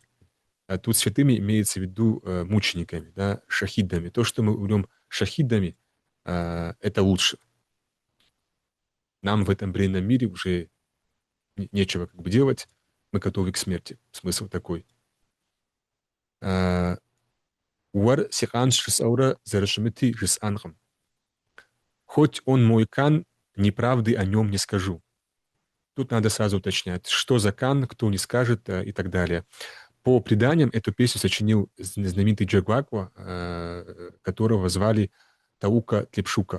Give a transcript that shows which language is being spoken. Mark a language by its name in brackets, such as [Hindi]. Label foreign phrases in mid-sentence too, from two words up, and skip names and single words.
[Russian] Тут святыми имеется в виду мучениками, да, шахидами. То, что мы умрем шахидами, это лучше. Нам в этом бренном мире уже нечего как бы делать. Мы готовы к смерти. Смысл такой. [Kabardian] Уар сихан шисаура зарешемети жисангам. [Russian] Хоть он мой кан, неправды о нем не скажу. Тут надо сразу уточнять, что за кан, кто не скажет и так далее. По преданиям, эту песню сочинил знаменитый Джагваква, которого звали Таука Тлепшука.